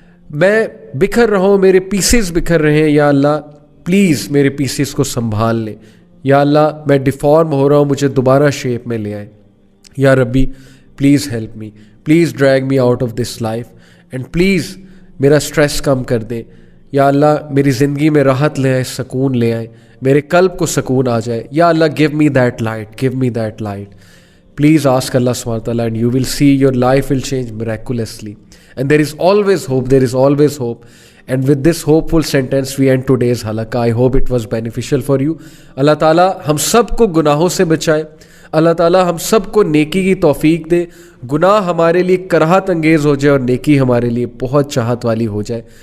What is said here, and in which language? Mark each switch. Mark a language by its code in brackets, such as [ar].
[ur] میں بکھر رہا ہوں, میرے پیسز بکھر رہے ہیں, یا اللہ پلیز میرے پیسز کو سنبھال لیں, یا اللہ میں ڈیفارم ہو رہا ہوں, مجھے دوبارہ شیپ میں لے آئے, یا ربی [en] please help me, please drag me out of this life, [ur] and please میرا اسٹریس کم کر دیں, یا اللہ میری زندگی میں راحت لے آئے, سکون لے آئے, میرے قلب کو سکون آ جائے, یا اللہ [en] give me that light, [ur] give me that light. [en] Please ask Allah subhanahu wa ta'ala and you will see your life will change miraculously. And there is always hope, there is always hope. And with this hopeful sentence we end today's halaqah. I hope it was beneficial for you. [ur] Allah Ta'ala ہم سب کو گناہوں سے بچائے, اللہ تعالیٰ ہم سب کو نیکی کی توفیق دے, گناہ ہمارے لیے کراہت انگیز ہو جائے اور نیکی ہمارے لیے بہت چاہت والی ہو جائے.